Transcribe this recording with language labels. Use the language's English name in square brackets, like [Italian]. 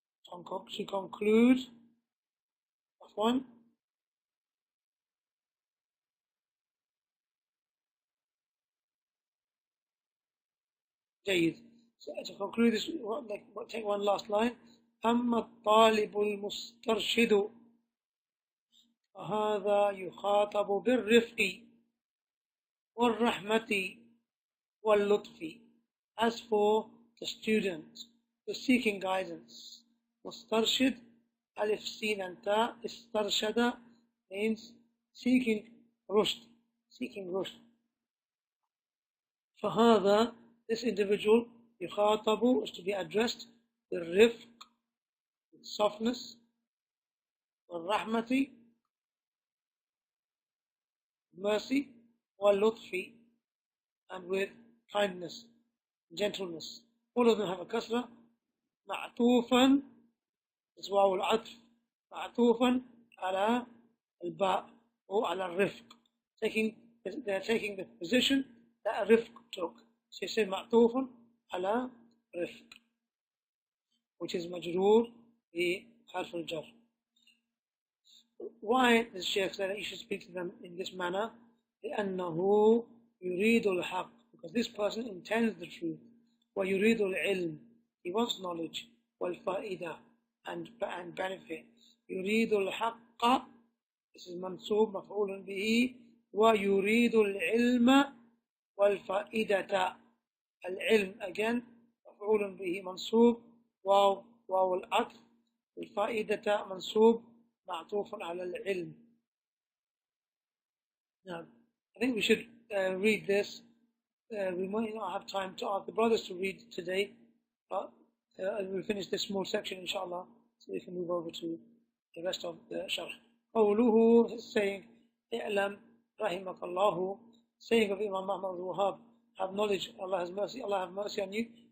[English] To conclude, one. [Arabic] جيد. [English] So to conclude this, take one last line. [Arabic] أما الطالب المسترشد فهذا يخاطب بالرفق والرحمة واللطف. [English] As for the student, the seeking guidance, mustarshid, alif sin and ta, istarshada means seeking rushd, seeking rushd. فهذا, this individual, يخاطب, is to be addressed with rifq, with softness, والرحمة, mercy, واللطف, and with kindness, gentleness. All of them have a kasra. [Arabic] معطوفا, is واو العطف, معطوفا على الباء or على الرفق. [English] They're taking the position that rifq took. So you say [Arabic] معطوفا على رفق, [English] which is [Arabic] مجرور بحرف الجر. [English] Why does Shaykh say that you should speak to them in this manner? [Arabic] لأنه يريد الحق, [English] because this person intends the truth. [Arabic] ويريد العلم, [English] he wants knowledge. والفائدة, and benefit. [Arabic] يريد الحق, [English] this is [Arabic] منصوب مفعول به. ويريد العلم والفائدة, العلم again مفعول به منصوب, واو العطف, الفائدة منصوب معطوف على العلم. [English] Now, I think we should read this. We might not have time to ask the brothers to read today, but we'll finish this small section inshallah, so we can move over to the rest of the Sharh. قوله, saying, [Arabic] اعلم رحمك الله, [English] saying of Imam Muhammad al-Wahhab, have knowledge, Allah has mercy, Allah have mercy on you.